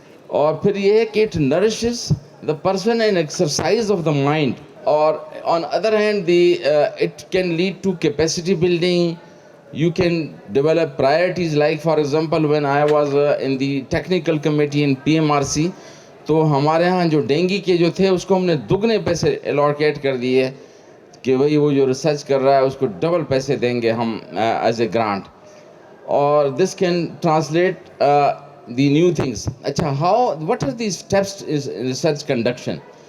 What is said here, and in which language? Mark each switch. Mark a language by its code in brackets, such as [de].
[hi] और फिर ये है कि [en] It nourishes the person and exercise of the mind. Or on other hand, it can lead to capacity building. You can develop priorities, like for example when I was in the technical committee in PMRC, [hi] तो हमारे यहाँ जो dinghy के जो थे उसको हमने दुगने पैसे एलोकेट कर दिए कि भाई वो जो रिसर्च कर रहा है उसको डबल पैसे देंगे हम एज ए ग्रांट. [en] और this can translate the new things. अच्छा, what are the steps in research conduction?